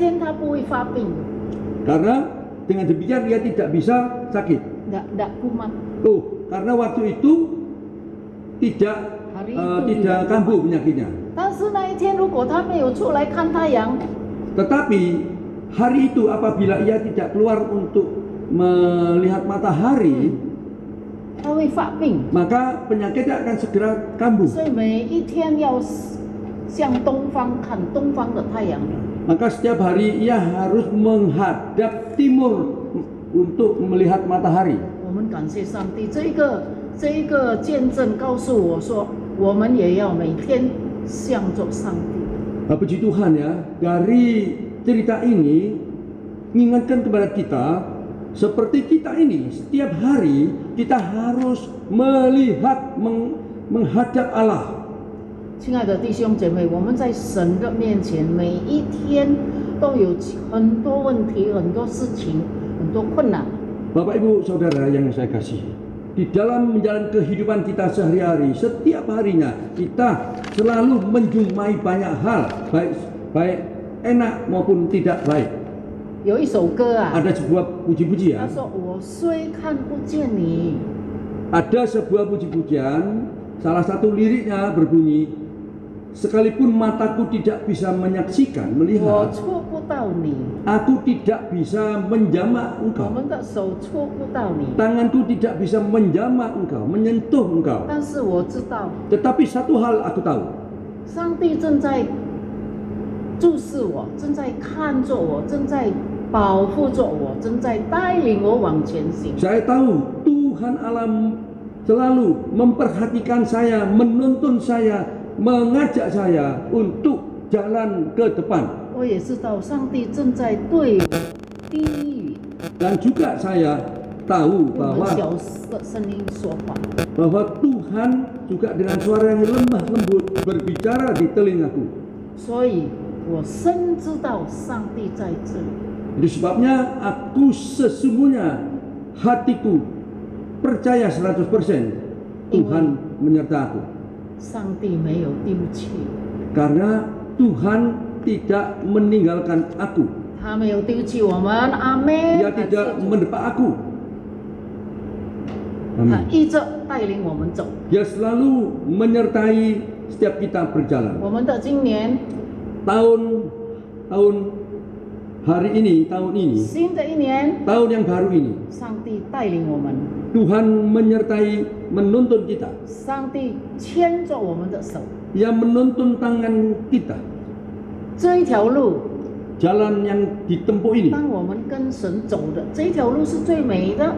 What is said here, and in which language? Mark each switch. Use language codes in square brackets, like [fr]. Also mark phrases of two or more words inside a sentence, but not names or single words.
[zh] 然后呢，在那一天他不会发病， [id] Karena dengan demikian ia tidak bisa sakit. Tidak kumat. Oh, karena waktu itu tidak tidak kambuh penyakitnya. [zh] 但是那一天如果他没有出来看太阳， [id] Tetapi hari itu apabila ia tidak keluar untuk melihat matahari, [zh] 他会发病。 [id] maka penyakitnya akan segera kambuh. [zh] 所以每一天要向东方看东方的太阳。 [id] Maka setiap hari ia harus menghadap timur untuk melihat matahari. [zh] 我们感谢上帝，这一个见证告诉我说，我们也要每天向着上帝。 [id] Puji Tuhan ya, dari cerita ini mengingatkan kepada kita, seperti kita ini setiap hari kita harus melihat menghadap Allah. [zh] 亲爱的弟兄姐妹，我们在神的面前，每一天都有很多问题、很多事情、很多困难。 [id] Bapak Ibu Saudara yang saya kasihi, di dalam menjalani kehidupan kita sehari-hari, setiap harinya kita selalu menjumpai banyak hal, baik enak maupun tidak baik. [zh] 有一首歌啊， [id] Ada sebuah [zh] 他 [id] puji-pujian. [zh] 说：“我虽看不见你， [id] Ada sebuah puji-pujian, salah satu liriknya berbunyi, sekalipun mataku tidak bisa menyaksikan, [zh] 我 [id] melihat, [zh] 触不到你， [id] aku tidak bisa menjamah [zh] 我 [id] engkau. [zh] 们的手触不到你， [id] Tanganku tidak bisa menjamah engkau, menyentuh engkau. [zh] 但是我知道， [id] Tetapi satu hal aku tahu, [zh] 上帝正在注视我，正在看着我，正在保护着我，正在带领我往前行。 [id] saya tahu Tuhan Allah selalu memperhatikan saya, menuntun saya, mengajak saya untuk jalan ke depan. [zh] 我也知道上帝正在对我低语， [id] Dan juga saya tahu [zh] 用很 [id] bahwa [zh] 小的声音说话。 [id] Tuhan juga dengan suara yang lemah lembut berbicara di telingaku. [zh] 所以我深知道上帝在这里。 [id] Itu sebabnya aku sesungguhnya hatiku percaya 100% Tuhan menyertai aku. [zh] 上帝没有丢弃， [id] Karena Tuhan tidak meninggalkan aku. [zh] 他没有丢弃我们。阿门。 [id] Dia tidak mendepak aku. [zh] 他 [id] Amin. [zh] 一直带领我们走。 [id] Dia selalu menyertai setiap kita berjalan. [zh] 我们的今年 [id] Tahun hari ini, tahun ini, [zh] 新的一年， [id] tahun yang baru ini, [zh] 上帝带领我们， [id] Tuhan menyertai, menuntun kita. [zh] 上帝牵着我们的手。 [id] Ia menuntun tangan kita. [zh] 这一条路， [id] Jalan yang ditempuh ini, [zh] 当我们跟神走的这一条路是最美的。